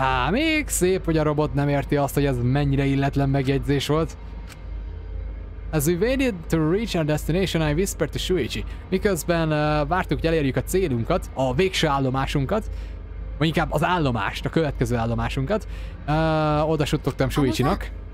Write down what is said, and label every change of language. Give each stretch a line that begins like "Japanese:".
Hungarian: Még szép, hogy a robot nem érti azt, hogy ez mennyire illetlen megjegyzés volt.
English: As we waited to reach our destination, I whispered to Shuichi.
Hungarian: Miközben vártuk, hogy elérjük a célunkat, a végső állomásunkat, vagy inkább az állomást, a következő állomásunkat, oda suttogtam Shuichinak.